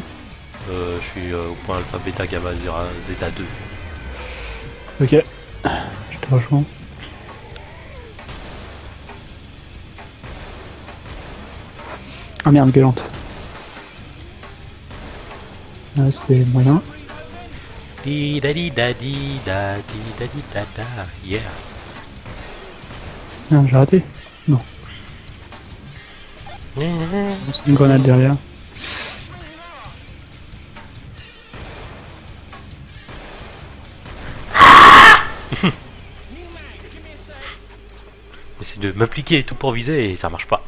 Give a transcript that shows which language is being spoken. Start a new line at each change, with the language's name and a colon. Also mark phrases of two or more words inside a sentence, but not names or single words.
French: Je suis au point alpha, bêta, gamma, zeta 2. Ok. Je te rejoins. Ah merde, gueulante. Là, c'est moyen. Di da di da di da di da di da da. Yeah. Merde, j'ai raté. Non, c'est une grenade derrière. J'essaie de m'appliquer tout pour viser et ça marche pas.